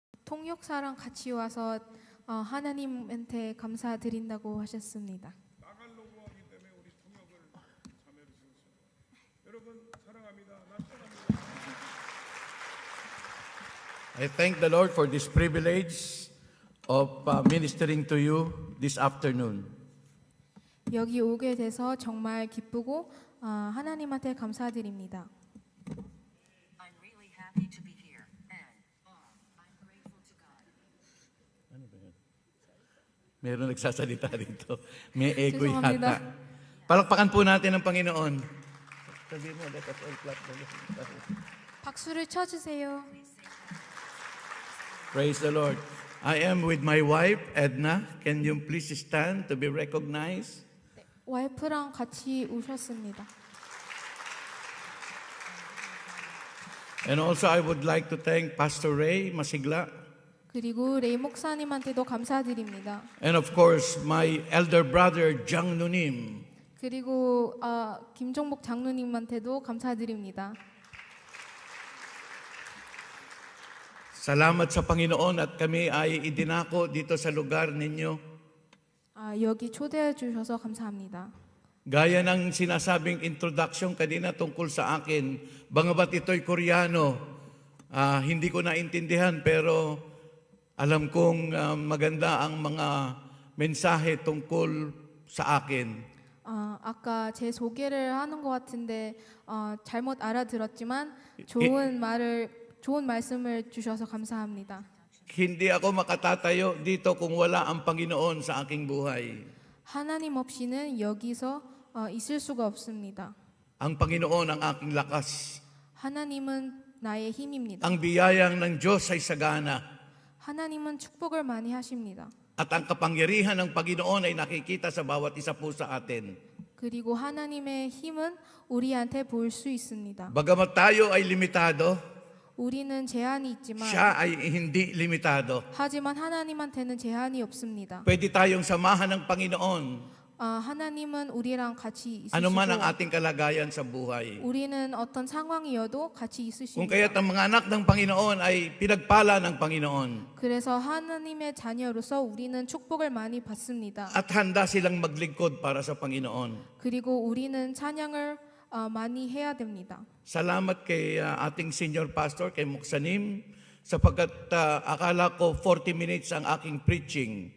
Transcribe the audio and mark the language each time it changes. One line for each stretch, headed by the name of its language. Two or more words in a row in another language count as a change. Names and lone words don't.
Korean: 통역사랑 같이 와서 하나님한테 감사드린다고 하셨습니다. 나가려고 하기 때문에 우리 통역을 참여를 주셨습니다. 여러분 사랑합니다.
English: I thank the Lord for this privilege of ministering to you this afternoon.
Korean: 여기 오게 돼서 정말 기쁘고 하나님한테 감사드립니다.
English: I'm really happy to be here, and I'm grateful to God.
Filipino: Ano ba yan? Meron nagsasalita dito. May ego
Korean: 죄송합니다.
Filipino: yata. Palakpakan po natin ang Panginoon. Sabi mo,
English: let us all clap.
Korean: 박수를 쳐주세요.
English: Praise the Lord. I am with my wife, Edna. Can you please stand to be recognized?
Korean: 와이프랑 같이 오셨습니다.
English: And also I would like to thank Pastor Ray Masigla.
Korean: 그리고 레이 목사님한테도 감사드립니다.
English: And of course, my elder brother, Jang Nunim.
Korean: 그리고 김종복 장로님한테도 감사드립니다.
Filipino: Salamat sa Panginoon at kami ay idinako dito sa lugar ninyo.
Korean: 여기 초대해 주셔서 감사합니다.
Filipino: Gaya ng sinasabing introduction kanina tungkol sa akin, bangabat ito'y Koreano, hindi ko naintindihan pero alam kong maganda ang mga mensahe tungkol sa akin.
Korean: 아까 제 소개를 하는 것 같은데 잘못 알아들었지만 좋은 말씀을 주셔서 감사합니다.
Filipino: Hindi ako makatatayo dito kung wala ang Panginoon sa aking buhay.
Korean: 하나님 없이는 여기서 있을 수가 없습니다.
Filipino: Ang Panginoon ang aking lakas.
Korean: 하나님은 나의 힘입니다.
Filipino: Ang biyayang ng Diyos ay sagana.
Korean: 하나님은 축복을 많이 하십니다.
Filipino: At ang kapangyarihan ng Panginoon ay nakikita sa bawat isa po sa atin.
Korean: 그리고 하나님의 힘은 우리한테 볼 수 있습니다.
Filipino: Bagamat tayo ay limitado,
Korean: 우리는 제한이 있지만
Filipino: siya ay hindi limitado.
Korean: 하지만 하나님한테는 제한이 없습니다.
Filipino: Pwede tayong samahan ng Panginoon
Korean: 하나님은 우리랑 같이 있으시고
Filipino: anuman ang ating kalagayan sa buhay.
Korean: 우리는 어떤 상황이어도 같이
Filipino: Kung
Korean: 있으십니다.
Filipino: kaya't ang mga anak ng Panginoon ay pinagpala ng Panginoon
Korean: 그래서 하나님의 자녀로서 우리는 축복을 많이 받습니다.
Filipino: at handa silang maglingkod para sa Panginoon.
Korean: 그리고 우리는 찬양을 많이 해야 됩니다.
Filipino: Salamat kay ating
English: senior pastor,
Filipino: kay Muksanim, sapagkat akala ko 40 minutes ang aking preaching,